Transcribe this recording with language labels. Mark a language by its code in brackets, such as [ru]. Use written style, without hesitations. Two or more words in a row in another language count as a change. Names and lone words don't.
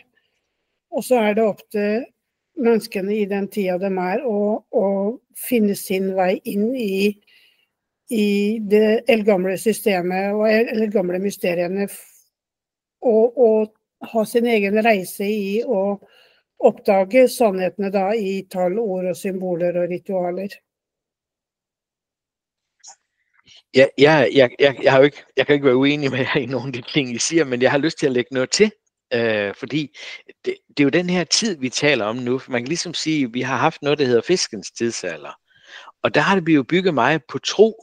[no] Og så er det opp til menneskene i den tida de er å finne sin vei inn i det eldgamle systemet og eldgamle mysteriene og ha sin egen reise i å oppdage sannhetene da i tall, ord og symboler og ritualer. [da] Ja, jeg kan ikke være uenig med jer i nogle af de ting, I siger, men jeg har lyst til at lægge noget til. Fordi det er jo den her tid, vi taler om nu. Man kan ligesom sige, at vi har haft noget, der hedder fiskens tidsalder. Og der har det jo bygget meget på tro.